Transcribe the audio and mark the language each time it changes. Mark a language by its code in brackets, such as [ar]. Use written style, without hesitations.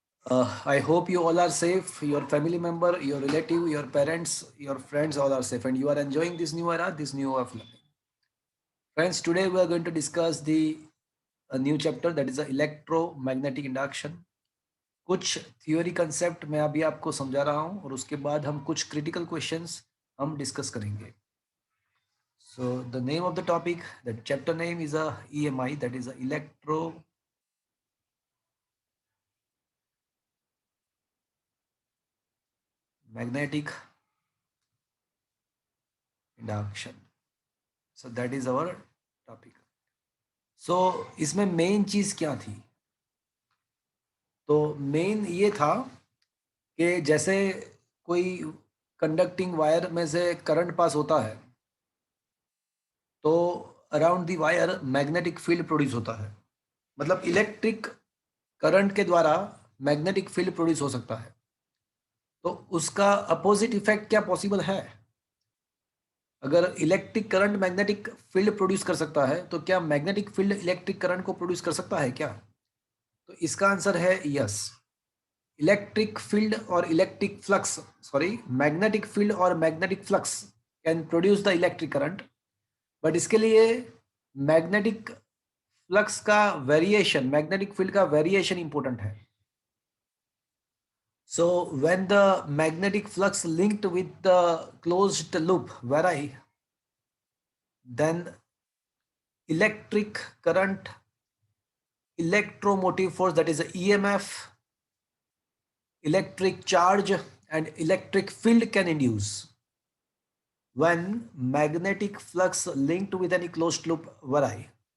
[en] I hope you all are safe, your family member, your relative, your parents, your friends all are safe and you are enjoying this new era, this new way of learning. Friends, today we are going to discuss the a new chapter that is electromagnetic induction. [hi] कुछ theory concept मैं अभी आपको समझा रहा हूँ और उसके बाद हम कुछ क्रिटिकल क्वेश्चंस हम डिस्कस करेंगे. [en] So the name of the topic, the chapter name is a EMI, that is a electromagnetic induction. So that is our topic. [hi] So इसमें मेन चीज क्या थी? तो मेन ये था कि जैसे कोई कंडक्टिंग वायर में से करंट पास होता है तो [en] around the wire [hi] magnetic field produce होता है. मतलब इलेक्ट्रिक करंट के द्वारा मैग्नेटिक फील्ड प्रोड्यूस हो सकता है. तो उसका अपोजिट इफेक्ट क्या पॉसिबल है? अगर electric current magnetic field produce कर सकता है तो क्या मैग्नेटिक फील्ड इलेक्ट्रिक करंट को प्रोड्यूस कर सकता है क्या? तो इसका आंसर है यस. इलेक्ट्रिक फील्ड और electric flux, sorry, magnetic field और magnetic flux [en] can produce the electric current, [hi] but इसके लिए मैग्नेटिक फ्लक्स का वेरिएशन, मैग्नेटिक फील्ड का वेरिएशन इंपॉर्टेंट है. [en] So when the magnetic flux linked with the closed loop vary, then electric current, electromotive force, that is a EMF, electric charge and electric field can induce when magnetic flux linked with any closed loop vary.